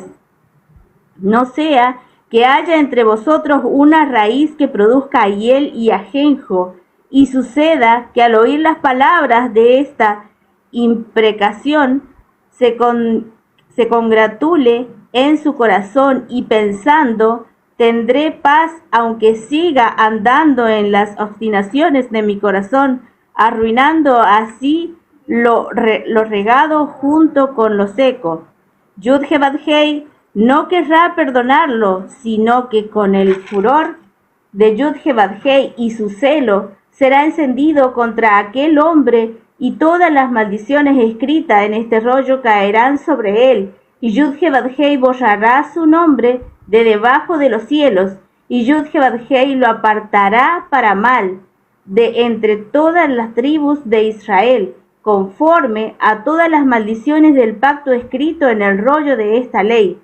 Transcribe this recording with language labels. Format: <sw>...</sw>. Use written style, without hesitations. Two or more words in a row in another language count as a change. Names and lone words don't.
<es>No sea que haya entre vosotros una raíz que produzca hiel y ajenjo, y suceda que al oír las palabras de esta imprecación se congratule en su corazón y pensando, tendré paz aunque siga andando en las obstinaciones de mi corazón, arruinando así lo regado junto con lo seco. Yud-Heh Vav-Hei no querrá perdonarlo, sino que con el furor de Yud-Heh Vav-Hei y su celo será encendido contra aquel hombre, y todas las maldiciones escritas en este rollo caerán sobre él, y Yud-Heh Vav-Hei borrará su nombre de debajo de los cielos, y Yud-Heh Vav-Hei lo apartará para mal de entre todas las tribus de Israel, conforme a todas las maldiciones del pacto escrito en el rollo de esta ley.</es>